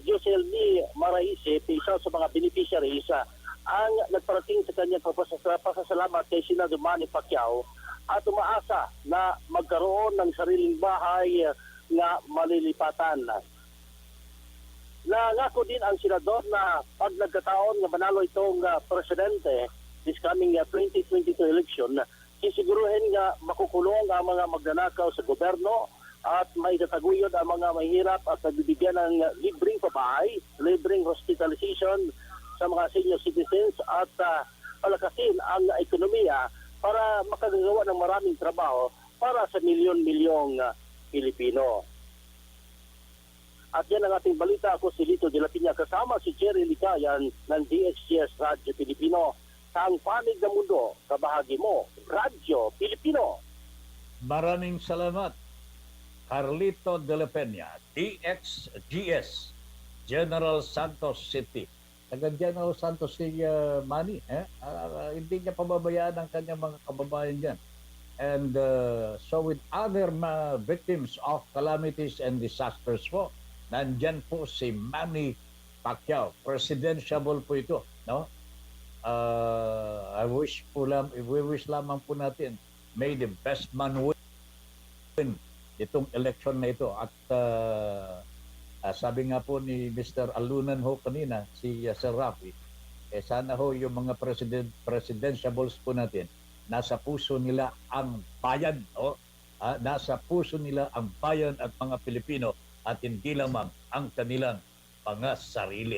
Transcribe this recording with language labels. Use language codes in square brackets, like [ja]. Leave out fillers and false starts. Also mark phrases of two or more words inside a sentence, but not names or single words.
[tl] Jocelyn Maraise, isa sa mga beneficiaries, ang nagparating sa kanyang pasasalamat kay Senador Manny Pacquiao at umaasa na magkaroon ng sariling bahay na malilipatan. Nangako din ang senador na pag nagkataon na manalo itong presidente [en] this coming 2022 election, [tl] sisiguruhin nga makukulong ang mga magnanakaw sa gobyerno at may tataguyod ang mga mahirap at nagbibigyan ng libreng pabahay, libreng hospitalization sa mga [en] senior citizens [tl] at palakasin ang ekonomiya para makagawa ng maraming trabaho para sa milyon-milyong Pilipino. At yan ang ating balita. Ako si Lito de la Piña kasama si Jerry Licayan ng DXGS Radyo Pilipino. Sa ang panig ng mundo, kabahagi mo, Radyo Pilipino. Maraming salamat. Carlito de la Peña, DXGS, General Santos City. Taga-General Santos si Manny. Hindi niya pababayaan ang kanyang mga kababayan dyan. [en] And so with other victims of calamities and disasters [tl] po, nandyan po si Manny Pacquiao. Presidentiable po ito, no? [en] We wish [tl] lamang po natin, [en] may the best man win [tl] itong election na ito. At sabi nga po ni Mr. Alunan ho kanina, si Sir Rafi, sana ho yung mga presidentiables po natin, nasa puso nila ang bayan, nasa puso nila ang bayan at mga Pilipino at hindi lamang ang kanilang mga sarili.